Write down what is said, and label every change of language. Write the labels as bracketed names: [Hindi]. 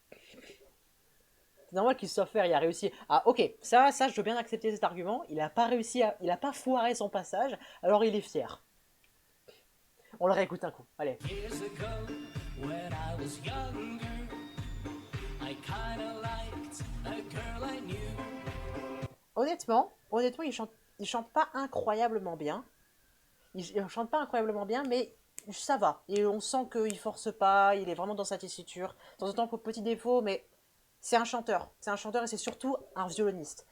[French] C'est normal qu'il soit faire, il a réussi. Ah ok, ça je veux bien accepter cet argument. Il a pas réussi à... Il a pas foiré son passage, alors il est fier. On le réécoute un coup, allez. [English] Years ago, when I was younger, I kinda liked a girl I knew. [French] Honnêtement, il chante pas incroyablement bien. Il chante pas incroyablement bien, mais ça va. Et on sent qu'il force pas, il est vraiment dans sa tessiture. De temps en temps, petit défaut, mais c'est un chanteur. C'est un chanteur et c'est surtout un violoniste.